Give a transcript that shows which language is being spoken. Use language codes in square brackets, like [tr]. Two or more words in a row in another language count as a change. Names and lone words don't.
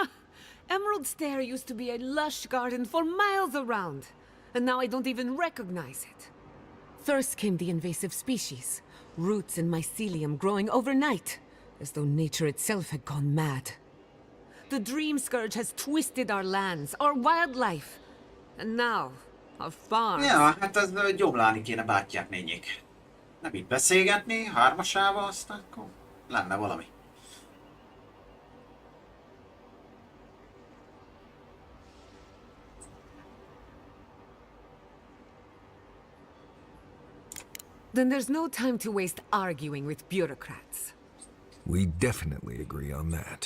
[en] Emerald Stair used to be a lush garden for miles around, and now I don't even recognize it. First came the invasive species, roots and mycelium growing overnight, as though nature itself had gone mad. The dream scourge has twisted our lands, our wildlife, and now, our farms. [hu] Ja, hát ez gyomlálni kéne bátyják nényék. Nem itt beszélgetni, hármasával, aztán akkor lenne valami. [en] Then there's no time to waste arguing with bureaucrats. We definitely agree on that.